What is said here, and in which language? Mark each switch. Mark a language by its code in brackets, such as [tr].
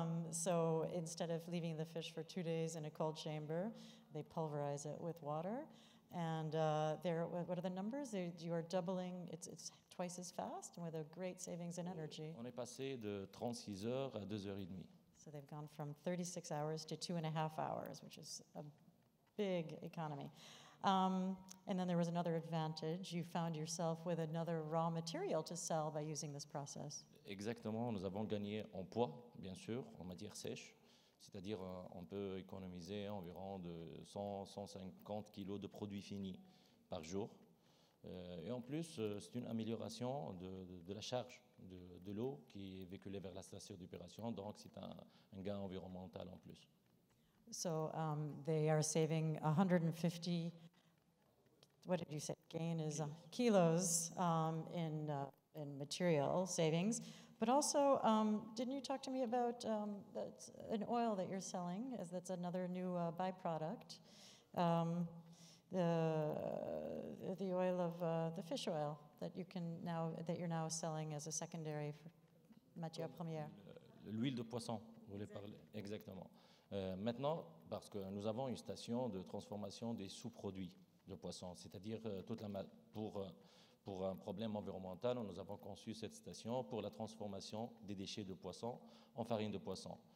[en] So instead of leaving the fish for 2 days in a cold chamber, they pulverize it with water. And what are the numbers? You are doubling, it's twice as fast and with a great savings in energy. [fr] On est passé de 36 heures à 2 heures et demie. [en] So they've gone from 36 hours to 2.5 hours, which is a big economy. And then there was another advantage. You found yourself with another raw material to sell by using this process. [fr] Exactement, nous avons gagné en poids, bien sûr, en matière sèche. C'est-à-dire, on peut économiser environ de 100-150 kilos de produits finis par jour. Et en plus, c'est une amélioration de la charge de l'eau qui est véhiculée vers la station d'opération. Donc, c'est un gain environnemental en plus. [en] So they are saving 150, what did you say, gain is kilos in material savings. But also, didn't you talk to me about an oil that you're selling? That's another new byproduct. The oil of the fish oil that you're now selling as a secondary [fr] matière première. L'huile de poisson, vous voulez parler? Exactement. Maintenant, parce que nous avons une station de transformation des sous-produits de poisson, c'est-à-dire pour un problème environnemental, nous avons conçu cette station pour la transformation des déchets de poisson en farine de poisson.